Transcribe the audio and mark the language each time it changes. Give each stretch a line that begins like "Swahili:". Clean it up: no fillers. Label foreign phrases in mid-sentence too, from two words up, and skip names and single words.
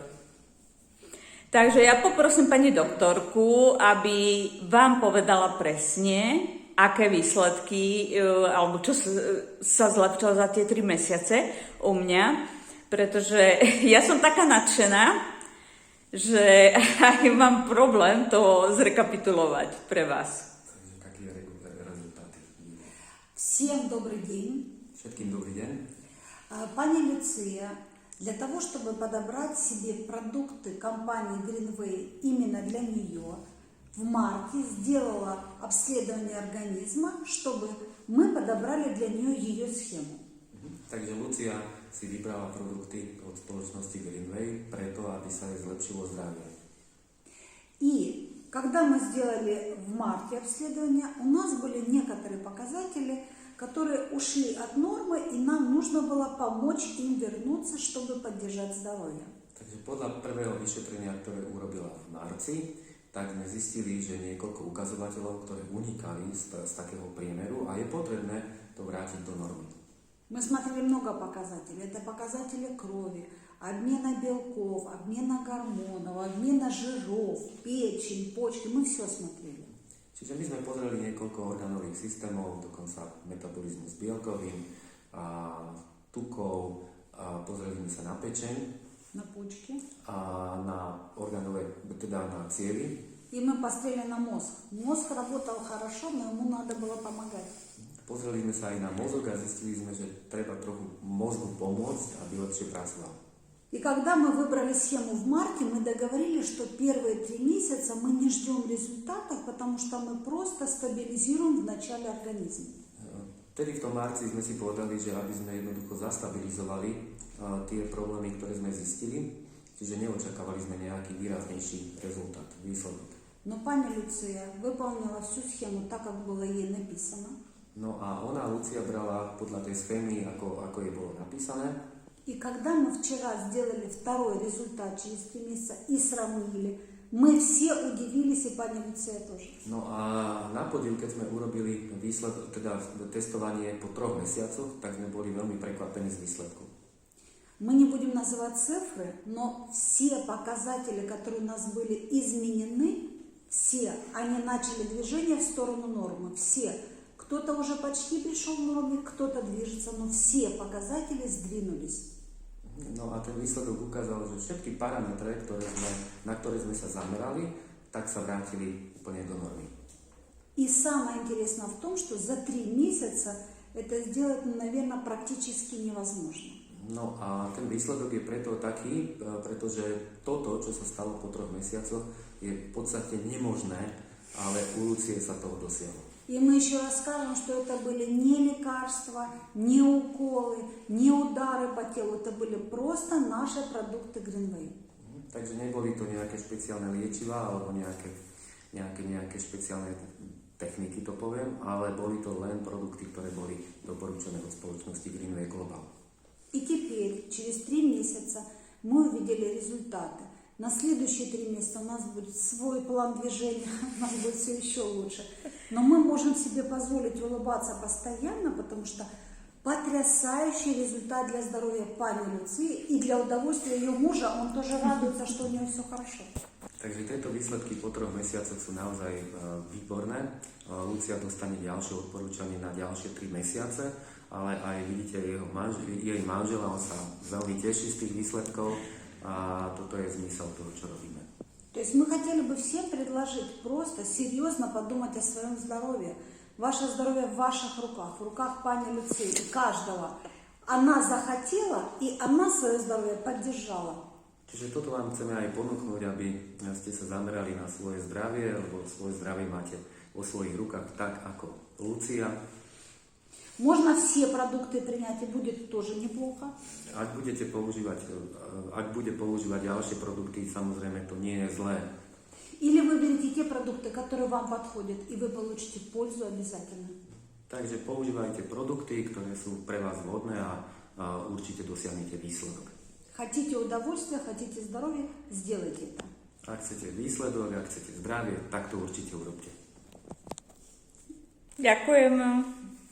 Slovak: Takže ja poprosím pani doktorku, aby vám povedala presne, aké výsledky, alebo čo sa zlepšilo za tie 3 mesiace u mňa, pretože ja som taká nadšená, že aj mám problém to zrekapitulovať pre vás.
Russian: Takže какие результаты? Всем добрый день.
Slovak: Všetkým dobrý deň.
Russian: Пани Люция, для того, чтобы подобрать себе продукты компании Greenway именно для нее, в марте сделала обследование организма, чтобы мы подобрали для нее ее схему.
Slovak: Takže Lucia si vybrala produkty od spoločnosti Greenway preto, aby sa jej zlepšilo zdravie.
Russian: И когда мы сделали в марте обследование, у нас были некоторые показатели, которые ушли от нормы, и нам нужно было помочь им вернуться, чтобы поддержать здоровье.
Slovak: Takže podľa prvého vyšetrenia, ktoré urobila v marci, tak sme zistili, že niekoľko ukazovateľov, ktoré unikali z takého priemeru a je potrebné to vrátiť do normy.
Russian: Мы смотрели много показателей. Это показатели крови, обмена белков, обмена гормонов, обмена жиров, печень, почки. Мы все смотрели.
Slovak: Čiže my sme pozreli niekoľko orgánových systémov, dokonca metabolizmus bielkovín, tukov, pozreli sme sa na pečeň,
Russian: На почки.
Slovak: a na orgánové, teda na cievy.
Russian: И мы посмотрели на мозг. Мозг работал хорошо, но ему надо было помогать.
Slovak: Pozreli sme sa aj na mozog a zistili sme, že treba trochu mozgu pomôcť, aby lepšie pracoval.
Russian: И когда мы выбрали схему в марте, мы договорились, что первые 3 месяца мы не ждем результатов, потому что мы просто стабилизируем в начале организм.
Slovak: Vtedy v tom marci sme si povedali, že aby sme jednoducho zastabilizovali tie problémy, ktoré sme zistili, čiže neočakávali sme nejaký výraznejší rezultat, výsledok.
Russian: Но пани Люция выполнила всю схему так, как было ей написано.
Slovak: No a ona, Lucia, brala podľa tej schémy, ako jej bolo napísané.
Russian: И когда мы вчера сделали второй результат через 3 месяца и сравнили, мы все удивились, и пани Люция тоже.
Slovak: No a na podiv, keď sme urobili výsledok, teda testovanie po 3 mesiacoch, tak sme boli veľmi prekvapení z výsledku.
Russian: Мы не будем называть цифры, но все показатели, которые у нас были изменены, все, они начали движение в сторону нормы. Все. Кто-то уже почти пришел к норме, кто-то движется, но все показатели сдвинулись.
Slovak: No a ten výsledok ukázal, že všetky parametre, na ktoré sme sa zamerali, tak sa vrátili úplne do normy.
Russian: И самое интересное в том, что за 3 месяца это сделать, наверное, практически невозможно.
Slovak: No a ten výsledok je preto taký, pretože toto, čo sa stalo po 3 mesiacoch, je v podstate nemožné, ale u Lucie sa toho dosiahlo.
Russian: И мы еще расскажем, что это были не лекарства, не уколы, не удары по телу. Это были просто наши продукты Greenway.
Slovak: Takže neboli to nejaké špeciálne liečivá alebo nejaké špeciálne techniky, to poviem, ale boli to len produkty, ktoré boli doporučené od spoločnosti Greenway Global.
Russian: И теперь, через 3 месяца, мы увидели результаты. На следующие 3 месяца у нас будет свой план движения, у нас будет все еще лучше. Но мы можем себе позволить улыбаться постоянно, потому что потрясающий результат для здоровья пани Люции и для удовольствия ее мужа. Он тоже радуется, что у него все хорошо.
Slovak: Takže tieto výsledky po 3 mesiacoch sú naozaj výborné. Lucia dostane ďalšie odporúčanie na ďalšie 3 mesiace, ale aj vidíte jej manžela, on sa veľmi teší z tých výsledkov. A toto je zmysel toho, čo robíme.
Russian: То есть мы хотели бы всем предложить просто серьезно подумать о своем здоровье. Ваше здоровье в ваших руках, в руках пани Люции и каждого. Она захотела, и она свое здоровье поддержала.
Slovak: Čiže toto vám chceme aj ponúknuť, aby ste sa zamerali na svoje zdravie, lebo svoje zdravie máte vo svojich rukách tak ako Lucia.
Russian: Можно все продукты принять, и будет тоже неплохо.
Slovak: Ak bude používať ďalšie produkty, samozrejme to nie je zlé.
Russian: Или выберите те продукты, которые вам подходят, и вы получите пользу обязательно.
Slovak: Takže používajte produkty, ktoré sú pre vás vhodné a určite dosiahnete výsledok.
Russian: Хотите удовольствия, хотите здоровья, сделайте это.
Slovak: Ak chcete výsledok, ak chcete zdravie, tak to určite urobte. Ďakujem.